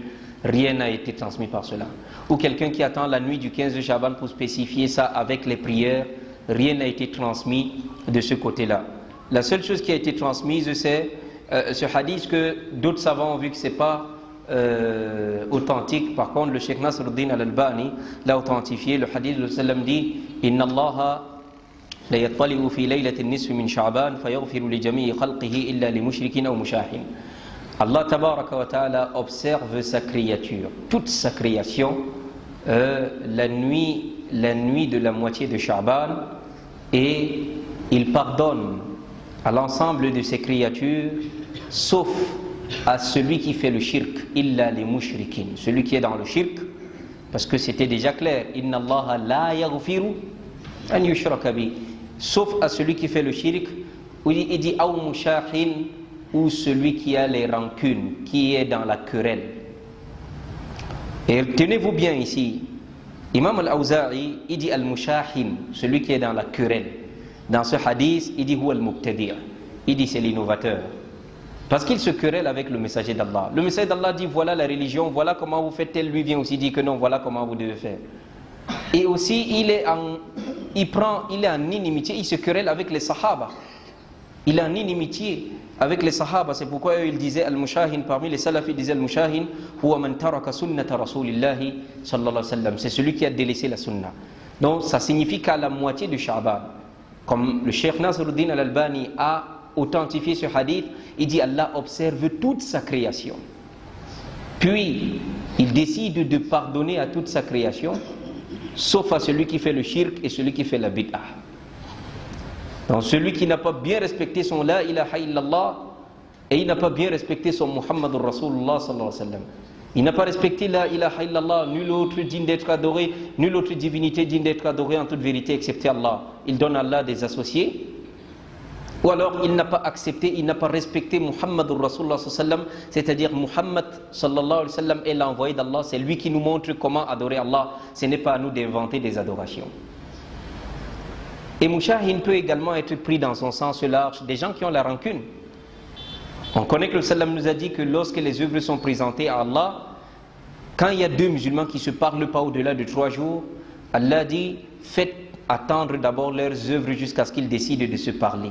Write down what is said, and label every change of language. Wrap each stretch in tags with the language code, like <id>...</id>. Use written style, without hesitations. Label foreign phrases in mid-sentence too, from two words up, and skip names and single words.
<fr>Rien n'a été transmis par cela. Ou quelqu'un qui attend la nuit du 15 Shaban pour spécifier ça avec les prières. Rien n'a été transmis de ce côté-là. La seule chose qui a été transmise, c'est ce hadith que d'autres savants ont vu que ce n'est pas authentique. Par contre, le Cheikh Nasruddin al-Albani l'a authentifié. Le hadith, le sallam dit «</fr> <ar>إن الله ليطلع في ليلة النصف من شعبان فيغفر لجميع خلقه إلا لمشرك أو مشاحن » الله تبارك وتعالى</ar> <fr>observe sa créature, toute sa création, la nuit de la moitié de Sha'ban, et il pardonne à l'ensemble de ses créatures, sauf à celui qui fait le shirk,</fr> <ar>إلا لمشرك,</ar> <fr>celui qui est dans le shirk, parce que c'était déjà clair,</fr> <ar>إن الله لا يغفر أن يشرك به,</ar> <fr>sauf à celui qui fait le shirk, où il dit</fr> <ar>أو مشاحن,</ar> <fr>ou celui qui a les rancunes, qui est dans la querelle. Et tenez-vous bien ici, Imam al-Awza'i, il dit al-mushahin, celui qui est dans la querelle. Dans ce hadith, il dit</fr> <ar>هو المبتدع',</ar> <fr>il dit c'est l'innovateur. Parce qu'il se querelle avec le messager d'Allah. Le messager d'Allah dit voilà la religion, voilà comment vous faites tel, lui vient aussi dire que non, voilà comment vous devez faire. Et aussi il est en inimitié, il se querelle avec les sahaba. Il est en inimitié avec les sahaba. C'est pourquoi eux, ils disaient al-mushahin, parmi les salafis, ils disaient</fr> <ar>المشاحن هو من ترك سنة رسول الله صلى الله عليه وسلم.</ar> <fr>C'est celui qui a délaissé la sunna. Donc ça signifie qu'à la moitié de Sha'ban, comme le Cheikh Nasruddin al-Albani a authentifié ce hadith, il dit Allah observe toute sa création. Puis il décide de pardonner à toute sa création, sauf à celui qui fait le shirk et celui qui fait la bid'ah. Donc celui qui n'a pas bien respecté son</fr> <ar>لا إله إلا الله</ar> <fr>et il n'a pas bien respecté son</fr> <ar>محمد رسول الله صلى الله عليه وسلم.</ar> <fr>Il n'a pas respecté</fr> <ar>لا إله إلا الله,</ar> <fr>nul autre digne d'être adoré, nulle autre divinité digne d'être adorée en toute vérité excepté Allah. Il donne à Allah des associés. Ou alors il n'a pas accepté, il n'a pas respecté</fr> <ar>محمد رسول الله صلى الله عليه وسلم,</ar> <fr>c'est-à-dire Muhammad</fr> <ar>صلى الله عليه وسلم</ar> <fr>est l'envoyé d'Allah, c'est lui qui nous montre comment adorer Allah, ce n'est pas à nous d'inventer des adorations. Et mushahin peut également être pris dans son sens large, des gens qui ont la rancune. On connaît que le sallam nous a dit que lorsque les œuvres sont présentées à Allah, Quand il y a deux musulmans qui ne se parlent pas au-delà de 3 jours, Allah dit, faites attendre d'abord leurs œuvres jusqu'à ce qu'ils décident de se parler.</fr>